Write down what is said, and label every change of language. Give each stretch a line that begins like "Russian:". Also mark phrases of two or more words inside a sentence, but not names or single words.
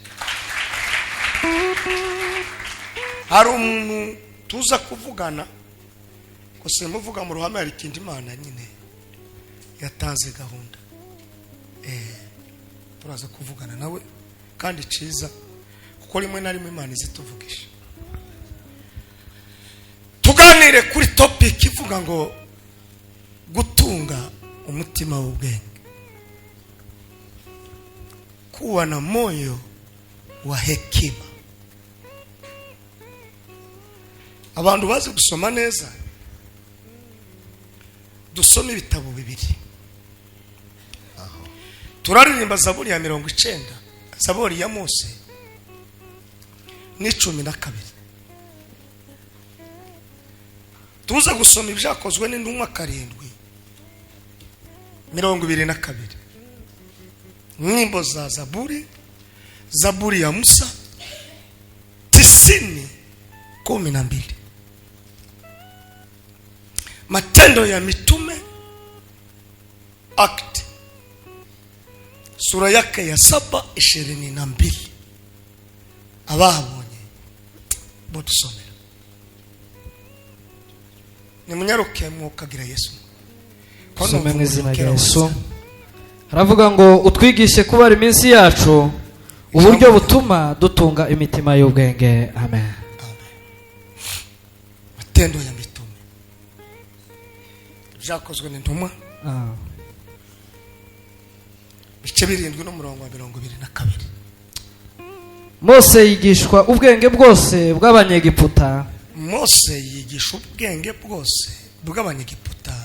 Rundi: Hari umuntu tuza kuvugana ko se muvuga mu ruhame, hari ikindi Imana nyine yatanze gahunda, turaza kuvugana nawe kandi ciza, kuko rimwe na rimwe Imana izituvugisha. Tuganire kuri topic ivuga ngo gutunga umutima w'ubwenge,
Swahili: kuwa na moyo wa hekima.
Rundi: Abantu bazi gusoma neza, dusome ibitabo 2. Turaririmba Zaburi ya 90, Zaburi ya Mose ni 12. Tuza gusoma ibyakozwe n'intumwa 7:22.
Swahili: Nyimbo za Zaburi, Zaburi ya Musa 90:12. Matendo ya Mitume Act sura yake ya 7:22.
Rundi: Abahabonye botusomera. Ni munyaruke mukagira Yesu. Some mu izina rya Yesu. Haravuga ngo utwigishe kubara iminsi yacu uburyo butuma dutunga imitima y'ubwenge. Amen.
Swahili: Matendo ya Mitume
Rundi: byakozwe n'intumwa bice 7:22. Mose yigishwa ubwenge bwose bw'abanyegiputa. Mose yigisha ubwenge bwose bw'abanyegiputa.